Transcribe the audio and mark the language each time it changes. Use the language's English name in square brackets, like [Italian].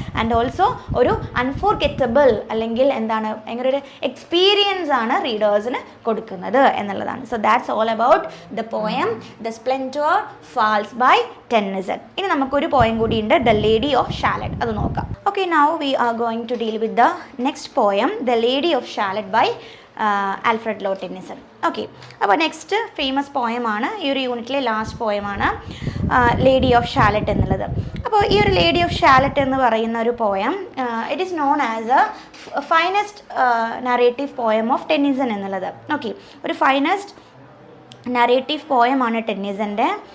[Malayalam] And also ഒരു അൺഫോർഗെറ്റബിൾ അല്ലെങ്കിൽ എന്താണ് ഭയങ്കര ഒരു എക്സ്പീരിയൻസ് ആണ് റീഡേഴ്സിന് കൊടുക്കുന്നത് എന്നുള്ളതാണ്. [English] So that's all about the poem the splendour falls by Tennyson. [Malayalam] ഇനി നമുക്കൊരു പോയം കൂടിയുണ്ട്, ദ ലേഡി ഓഫ് ഷാലറ്റ്, അത് നോക്കാം. [English] Okay, now we are going to deal with the next poem, The Lady of Shalott by Alfred Lord Tennyson. [Malayalam] Okay, അപ്പോൾ next famous പോയമാണ്, ഈ ഒരു യൂണിറ്റിലെ last പോയമാണ് lady of ഷാലറ്റ് എന്നുള്ളത്. അപ്പോൾ ഈ ഒരു ലേഡി ഓഫ് ഷാലറ്റ് എന്ന് പറയുന്ന ഒരു poem [English] It is known as a finest narrative poem of Tennyson എന്നുള്ളത്. [Malayalam] ഓക്കെ, ഒരു ഫൈനസ്റ്റ് നറേറ്റീവ് പോയമാണ് ടെന്നിസൻ്റെ.